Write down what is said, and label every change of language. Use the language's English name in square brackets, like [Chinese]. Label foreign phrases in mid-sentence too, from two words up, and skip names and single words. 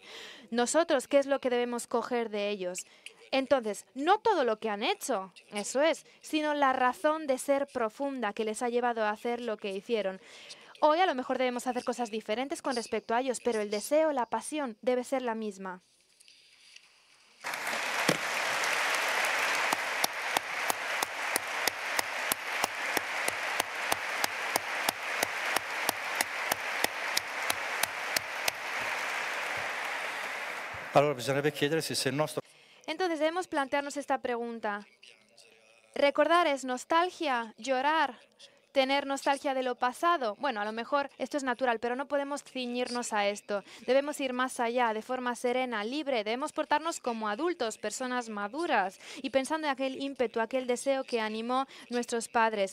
[Spanish] Nosotros, ¿qué es lo que debemos coger de ellos? Entonces, no todo lo que han hecho, eso es, sino la razón de ser profunda que les ha llevado a hacer lo que hicieron. Hoy a lo mejor debemos hacer cosas diferentes con respecto a ellos, pero el deseo, la pasión debe ser la misma. [Italian] Allora bisognerebbe chiedersi se il nostro [Spanish] Entonces debemos plantearnos esta pregunta. ¿Recordar es nostalgia? ¿Llorar? ¿Tener nostalgia de lo pasado? Bueno, a lo mejor esto es natural, pero no podemos ciñirnos a esto. Debemos ir más allá, de forma serena, libre. Debemos portarnos como adultos, personas maduras, y pensando en aquel ímpetu, aquel deseo que animó nuestros padres.